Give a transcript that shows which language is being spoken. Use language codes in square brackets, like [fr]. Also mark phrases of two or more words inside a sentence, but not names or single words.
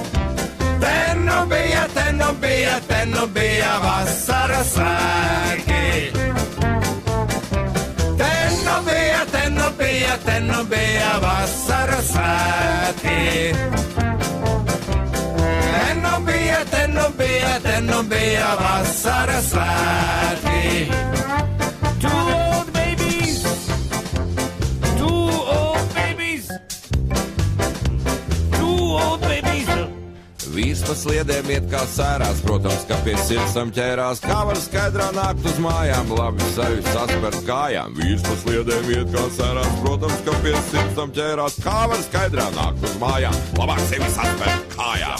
[lv] Te te nu bija vasaras svētki. Te nu bija vasaras svētki. Te nu bija vasaras svētki. [en] Two old babies. Two old babies. Two old babies. [lv] Vīrs pa sliedēm iet kā sērās, protams, ka pie sirdsam ķērās. Kā var skaidrā nākt uz mājām, labi sevi saspert kājām. Vīrs pa sliedēm iet kā sērās, protams, ka pie sirdsam ķērās. Kā var skaidrā nākt uz mājām, labāk sevi saspert kājām.